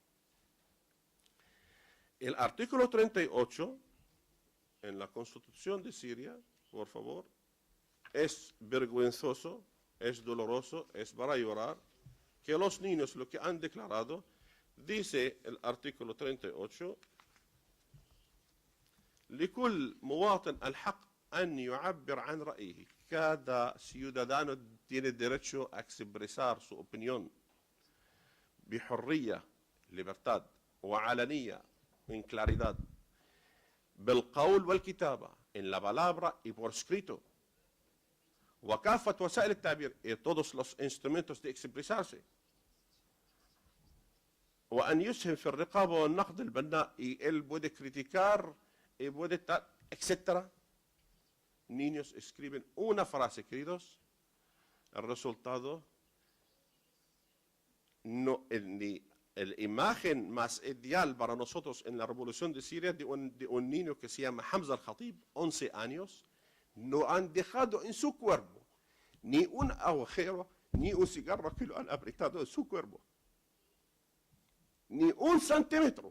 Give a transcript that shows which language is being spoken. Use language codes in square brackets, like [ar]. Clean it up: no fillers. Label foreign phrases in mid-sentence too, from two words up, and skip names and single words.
[es] El artículo 38 en la Constitución de Siria, por favor, es vergonzoso, es doloroso, es para llorar, que los niños lo que han declarado, dice el artículo 38, [ar] لكل مواطن الحق أن يعبر عن رأيه. [es] Cada ciudadano tiene derecho a expresar su opinión بحرية, libertad, وعلنية, en claridad, [ar] بالقول والكتابة, [es] en la palabra y por escrito, [ar] وكافة وسائل التعبير, [es] y todos los instrumentos de expresarse, [ar] وأن يسهم في الرقابة والنقد البناء, [es] y él puede criticar, y puede tal, etc. Niños escriben una frase, queridos, el resultado, no, la imagen más ideal para nosotros en la revolución de Siria de un niño que se llama Hamza al-Khatib, 11 años, no han dejado en su cuerpo ni un agujero, ni un cigarro que lo han apretado en su cuerpo, ni un centímetro.